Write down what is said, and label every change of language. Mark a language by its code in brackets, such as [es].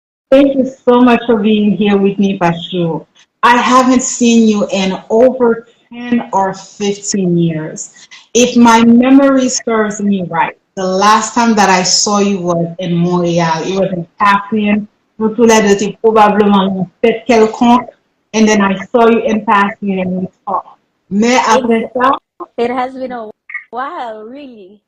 [en] Thank you so much for being here with me, Pashu. I haven't seen you in over 10 or 15 years. If my memory serves me right, the last time that I saw you was in Montreal. It was in Catherine. [fr] Nous tous les deux étions probablement dans une fête quelconque. [en] And then I saw you in passing and we talked. [fr] Mais après ça, [en] It has been a while, really.